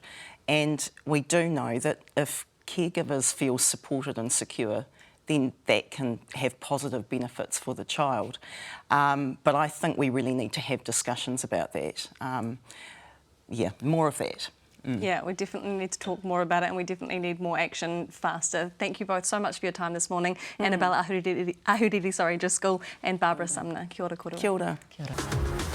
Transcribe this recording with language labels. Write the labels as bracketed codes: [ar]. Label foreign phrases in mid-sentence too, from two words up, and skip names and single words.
[en] And we do know that if caregivers feel supported and secure, then that can have positive benefits for the child. But I think we really need to have discussions about that. Yeah, more of that. Yeah, we definitely need to talk more about it, and we definitely need more action faster. Thank you both so much for your time this morning. Annabel Ahuriri-Driscoll and Barbara Sumner. [mi] Kia ora koutou. Kia ora. Kia ora.